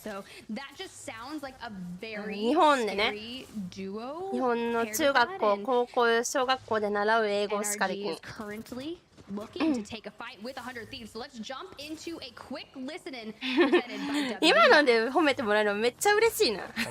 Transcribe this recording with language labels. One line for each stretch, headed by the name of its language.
English: So that just sounds like a very scary duo.
Japanese: 日本の中学校、高校、小学校で習う英語しかできん。
English: currently looking to take a fight with 100 thieves. So let's jump into a quick listening presented by W.
Japanese: 今ので褒めてもらえるのめっちゃ嬉しいな。